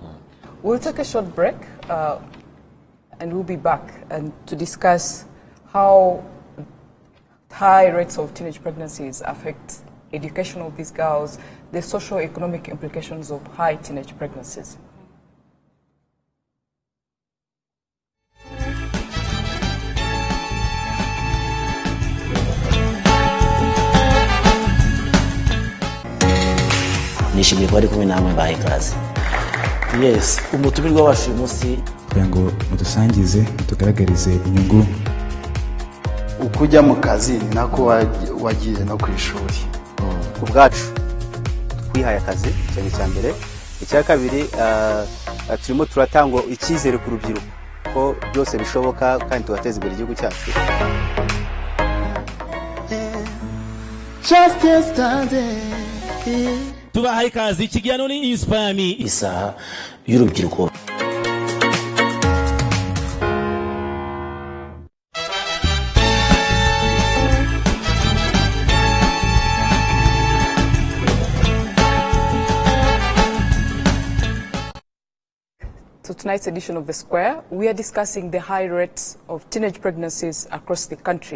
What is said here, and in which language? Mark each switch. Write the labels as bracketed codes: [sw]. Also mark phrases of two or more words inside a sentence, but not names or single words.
[en] We'll take a short break, and we'll be back and to discuss how high rates of teenage pregnancies affect education of these girls, the socio-economic implications of high teenage pregnancies. [rw] nishimiye kuba ari kumwe namwe bahaye ikaze. Yes, umutumirwa wacu uyu munsi kugira ngo mudusangize mutugaragarize inyungu ukujya mu kazi nako wagiye no ku ishuri. Ubwacu twihaye akazi cyane cya mbere, icya kabiri turimo turatanga icyizere ku rubyiruko ko byose bishoboka kandi tugateza imbere igihugu cyacu. [en] Just yesterday [rw] tubahaye ikaze ikiganiro ni Inspire isaha y'urubyiruko. [en] So tonight's edition of The Square, we are discussing the high rates of teenage pregnancies across the country.